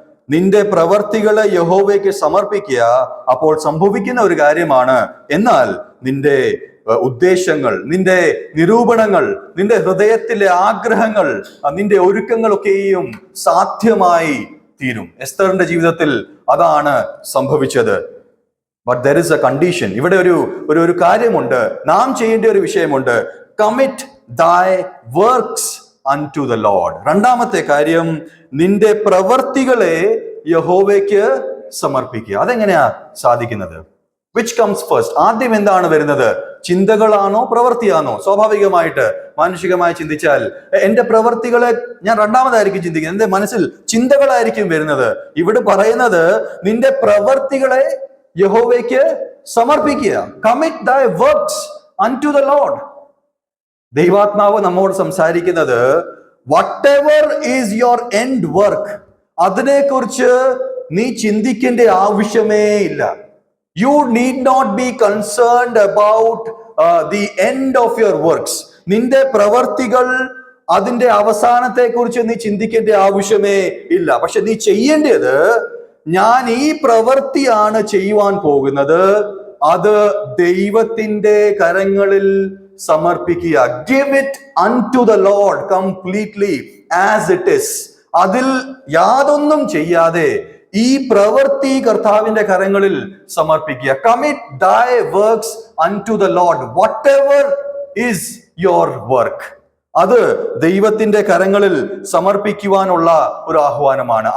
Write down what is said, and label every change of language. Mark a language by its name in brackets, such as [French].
[Malayalam] നിന്റെ പ്രവർത്തികളെ യഹോവയ്ക്ക് സമർപ്പിക്കുക. അപ്പോൾ സംഭവിക്കുന്ന ഒരു കാര്യമാണ്, എന്നാൽ നിന്റെ ഉദ്ദേശങ്ങൾ, നിന്റെ നിരൂപണങ്ങൾ, നിന്റെ ഹൃദയത്തിലെ ആഗ്രഹങ്ങൾ, നിന്റെ ഒരുക്കങ്ങളൊക്കെയും സാധ്യമായി തീരും. എസ്തറിന്റെ ജീവിതത്തിൽ അതാണ് സംഭവിച്ചത്. [English] But there is a condition. [Malayalam] ഇവിടെ ഒരു കാര്യമുണ്ട്, നാം ചെയ്യേണ്ട ഒരു വിഷയമുണ്ട്. [English] Commit thy works unto the Lord. [Malayalam] 2-ാമത്തെ കാര്യം, നിന്റെ പ്രവർത്തികളെ യഹോവയ്ക്ക് സമർപ്പിക്കുക. അതെങ്ങനെയാ സാധിക്കുന്നത്? [English] Which comes first? [Malayalam] ആദ്യം എന്താണ് വരുന്നത്? ചിന്തകളാണോ പ്രവൃത്തിയാണോ? സ്വാഭാവികമായിട്ട് മാനുഷികമായി ചിന്തിച്ചാൽ എന്റെ പ്രവൃത്തികളെ ഞാൻ 2-ാമതായിരിക്കും ചിന്തിക്കുന്നത്, എന്റെ മനസ്സിൽ ചിന്തകളായിരിക്കും വരുന്നത്. ഇവിടെ പറയുന്നത് നിന്റെ പ്രവൃത്തികളെ യഹോവയ്ക്ക് സമർപ്പിക്കുക. [English] Commit thy works unto the Lord. [Malayalam] ദൈവാത്മാവ് നമ്മോട് സംസാരിക്കുന്നത് [English] whatever is your end work, [Malayalam] അതിനെക്കുറിച്ച് നീ ചിന്തിക്കേണ്ട ആവശ്യമേ ഇല്ല. [English] You need not be concerned about the end of your works. [Malayalam] നിന്റെ പ്രവർത്തികൾ, അതിന്റെ അവസാനത്തെ കുറിച്ച് നീ ചിന്തിക്കേണ്ട ആവശ്യമേ ഇല്ല. പക്ഷെ നീ ചെയ്യേണ്ടത്, ഞാൻ ഈ പ്രവൃത്തിയാണ് ചെയ്യുവാൻ പോകുന്നത്, അത് ദൈവത്തിന്റെ കരങ്ങളിൽ സമർപ്പിക്കുക. [English] Give it unto the Lord completely as it is. [Malayalam] അതിൽ യാതൊന്നും ചെയ്യാതെ ഈ പ്രവൃത്തി കർത്താവിന്റെ കരങ്ങളിൽ സമർപ്പിക്കുക. [English] Commit thy works unto the Lord. Whatever is your work, [Malayalam] അത് ദൈവത്തിന്റെ കരങ്ങളിൽ സമർപ്പിക്കുവാനുള്ള ഒരു ആഹ്വാനമാണ്.